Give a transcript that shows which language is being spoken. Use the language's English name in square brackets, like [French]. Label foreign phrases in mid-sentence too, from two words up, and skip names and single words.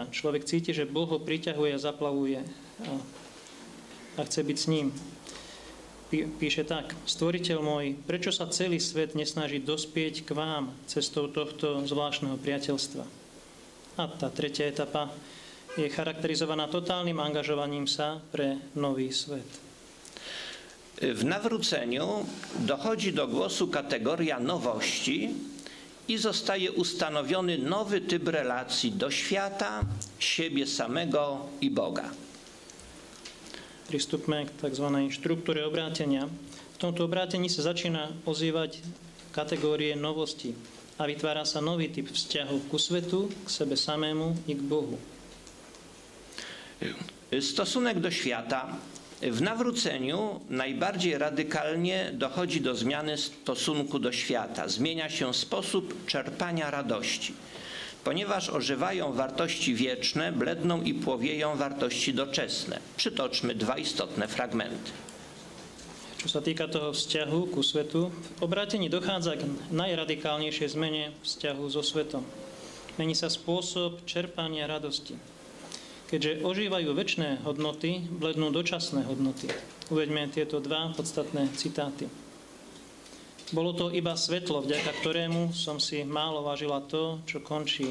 [Slovak] Človek cíti, že Boh ho priťahuje a zaplavuje a chce byť s ním. Píše tak: Stvoriteľ môj, prečo sa celý svet nesnaží dospieť k vám cestou tohto zvláštneho priateľstva? A tá 3. etapa je charakterizovaná totálnym angažovaním sa pre nový svet. [Polish] W nawróceniu dochodzi do głosu kategoria nowości i zostaje ustanowiony nowy typ relacji do świata, siebie samego i Boga. [Slovak] Pristupme k tzv. Štruktúre obrátenia. V tomto obrátení sa začína ozývať kategórie novosti a vytvára sa nový typ vzťahov ku svetu, k sebe samému i k Bohu. [Polish] Stosunek do świata W nawróceniu najbardziej radykalnie dochodzi do zmiany stosunku do świata. Zmienia się sposób czerpania radości. Ponieważ ożywają wartości wieczne, bledną i płowieją wartości doczesne. Przytoczmy dwa istotne fragmenty. [Slovak] Čo sa týka toho vzťahu ku svetu, v obrátení dochádza k najradikálnejšej zmene vzťahu so svetom. Mení sa spôsob čerpania radosti. Keďže ožívajú večné hodnoty, blednú dočasné hodnoty. Uveďme tieto dva podstatné citáty. Bolo to iba svetlo, vďaka ktorému som si málo vážila to, čo končí.